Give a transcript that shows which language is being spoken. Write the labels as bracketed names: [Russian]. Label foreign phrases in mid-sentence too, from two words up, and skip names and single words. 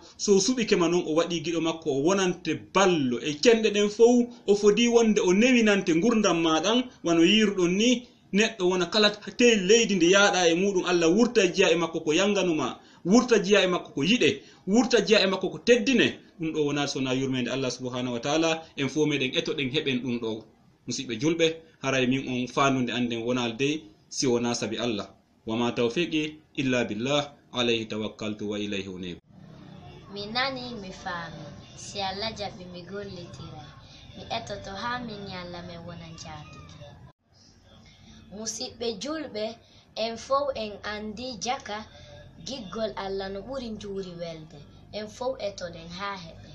[Fula] so suɓikema noon o waɗi giɗo makko o wonante ballo e cenɗe ɗen fof o fodi wonde o newinante gurdam maɗan wano yiruɗon ni neɗɗo wona kala te leydi ndi yaaɗa e muɗum allah wurta jiya e makko ko yanganuma wurta jiya e makko ko yiɗe wurta jiya e makko ko teddine ɗum ɗo wona sona yurmede [Arabic] الله سبحانه وتعالى [Fula] en fo meɗen etoɗen heɓen ɗum ɗo musidɓe julɓe haray min on fandude anden wonal dey si wona sabi allah [Arabic] وما توفيقي إلا بالله عليه توكلت وإليه أنيب [Fula] mi nani mi faami si allah jaɓi mi gollitira mi etoto ha min yalla men wona jaatiki musidɓe julɓe en fof en andi jaka giggol allah no ɓuri njuuri welde en fof etoɗen ha heɓe